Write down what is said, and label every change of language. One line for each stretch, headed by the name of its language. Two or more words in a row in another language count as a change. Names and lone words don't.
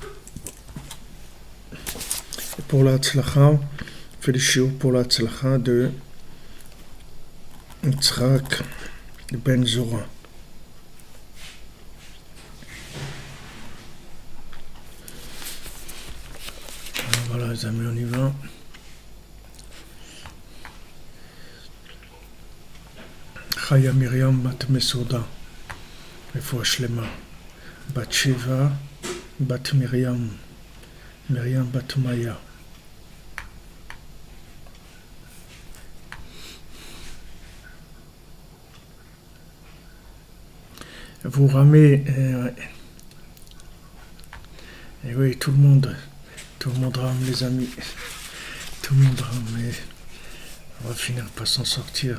French: Pour la tzlacha, félicitations pour la tzlacha de Yitzhak ben Zora. Voilà les amis, on y va. Chaya Miriam bat Mesoda,
Hebrew: רפואה שלמה,
French: bat Sheva, bat Miriam, Miriam bat Maya. Vous ramez, et oui, tout le monde rame les amis, tout le monde rame, mais on va finir par s'en sortir.